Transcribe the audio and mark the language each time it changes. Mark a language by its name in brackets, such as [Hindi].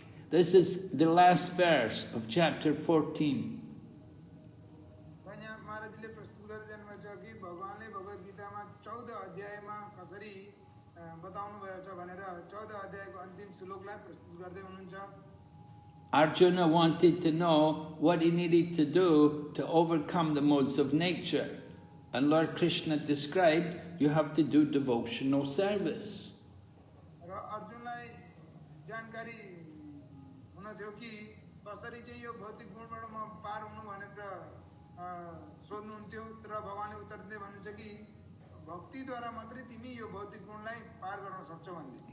[English] This is the last verse of chapter 14. [Nepali] महाराजले प्रस्तुत गर्दै जानुभएको छ कि भगवानले भगवत गीतामा 14 अध्यायमा कसरी बताउनु भएको छ भनेर 14 अध्यायको अन्तिम श्लोकलाई प्रस्तुत गर्दै हुनुहुन्छ. [English] Arjuna wanted to know what he needed to do to overcome the modes of nature. And Lord Krishna described, you have to do devotional service. [Nepali] र अर्जुनलाई जानकारी हुन थियो कि कसरी चाहिँ यो भौतिक गुणबाट म पार हुनु भनेर सोध्नुहुन्थ्यो. तर भगवानले उत्तर दिँदै भन्नुहुन्छ कि भक्तिद्वारा मात्रै तिमी यो भौतिक गुणलाई पार गर्न सक्छौ भन्दै.